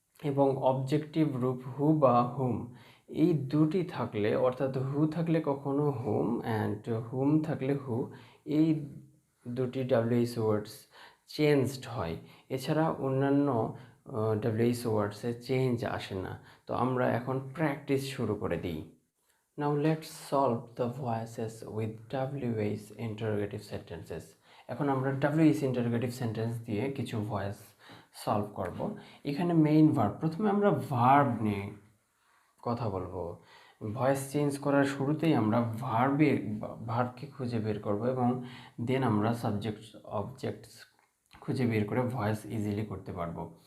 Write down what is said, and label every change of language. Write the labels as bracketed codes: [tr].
[bn] এবং অবজেক্টিভ রূপ হু বা হুম, এই দুটি থাকলে, অর্থাৎ হু থাকলে কখনো হুম অ্যান্ড হুম থাকলে হু, এই দুটি WH ওয়ার্ডস চেঞ্জড হয়, এছাড়া অন্যান্য WH ওয়ার্ডসে চেঞ্জ আসে না। তো আমরা এখন প্র্যাকটিস শুরু করে দিই। [en] Now let's solve the voices with WH interrogative sentences. [bn] এখন আমরা WH interrogative sentence দিয়ে কিছু ভয়েস সলভ করব। এখানে মেইন ভার্ব, প্রথমে আমরা ভার্ব নিয়ে কথা বলবো। ভয়েস চেঞ্জ করার শুরুতেই আমরা ভার্বকে খুঁজে বের করব এবং দেন আমরা সাবজেক্ট অবজেক্টস খুঁজে বের করে ভয়েস ইজিলি করতে পারবো।